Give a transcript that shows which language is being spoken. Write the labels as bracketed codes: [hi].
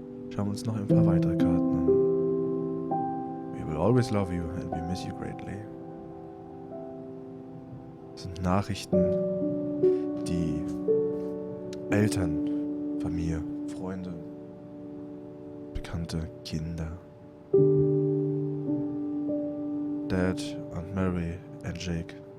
[de] Schauen wir uns noch ein paar weitere Karten an. [en] We will always love you and we miss you greatly. [de] Das sind Nachrichten, die Eltern, Familie, Freunde, Bekannte, Kinder, [en] Dad, Aunt Mary and Jake.